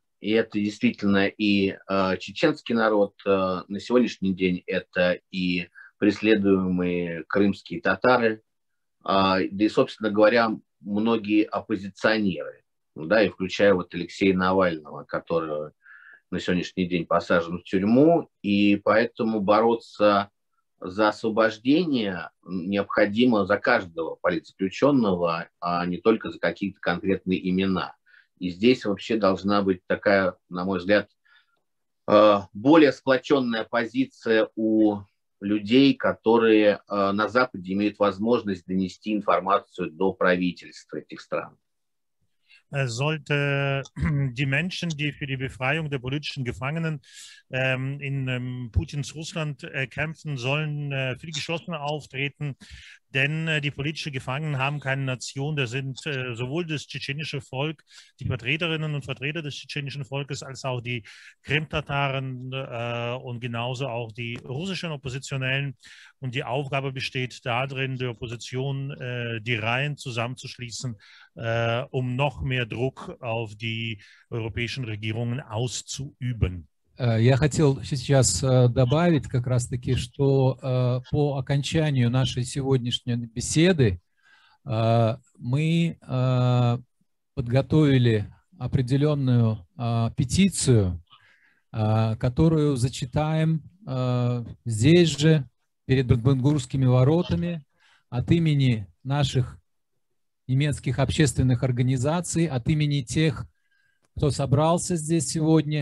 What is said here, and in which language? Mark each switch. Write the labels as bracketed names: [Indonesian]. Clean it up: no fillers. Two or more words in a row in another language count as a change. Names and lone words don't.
[Russian] И это действительно и чеченский народ на сегодняшний день, это и преследуемые крымские татары, да и, собственно говоря, многие оппозиционеры, да, и включая вот Алексея Навального, который на сегодняшний день посажен в тюрьму, и поэтому бороться за освобождение необходимо за каждого политзаключенного, а не только за какие-то конкретные имена. И здесь вообще должна быть такая, на мой взгляд, более сплоченная позиция у людей, которые на Западе имеют возможность донести информацию до правительства этих стран. [German] Sollte die Menschen, die für die Befreiung der politischen Gefangenen in Putins Russland kämpfen, sollen viel geschlossener auftreten, denn die politischen Gefangenen haben keine Nation. Das sind sowohl das tschetschenische Volk, die Vertreterinnen und Vertreter des tschetschenischen Volkes, als auch die Krimtataren und genauso auch die russischen Oppositionellen. Und die Aufgabe besteht darin, der Opposition die Reihen zusammenzuschließen, um noch mehr Druck auf die europäischen Regierungen auszuüben. [Russian] Я хотел сейчас добавить как раз-таки, что по окончанию нашей сегодняшней беседы мы подготовили определенную петицию, которую зачитаем здесь же, перед Бранденбургскими воротами, от имени наших немецких общественных организаций, от имени тех, кто собрался здесь сегодня.